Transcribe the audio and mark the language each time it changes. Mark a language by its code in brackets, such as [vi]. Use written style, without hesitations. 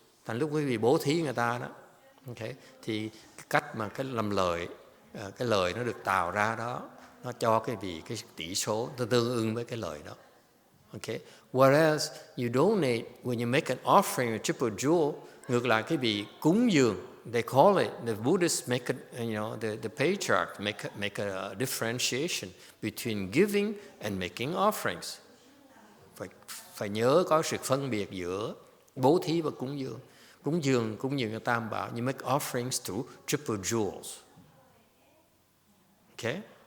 [vi] Thành lúc quý vị bố thí người ta đó, okay, thì cái cách mà cái làm lời, cái lời nó được tạo ra đó, nó cho quý vị cái tỷ số nó tương ứng với cái lời đó. [en] Okay. Whereas you donate, when you make an offering, a triple jewel, [vi] ngược lại cái vị cúng dường, [en] they call it, the Buddhists make a, the Patriarch make a differentiation between giving and making offerings. [vi] Phải nhớ có sự phân biệt giữa bố thí và cúng dường. Cúng dường cho Tam Bảo, [en] you make offerings to triple jewels. Okay?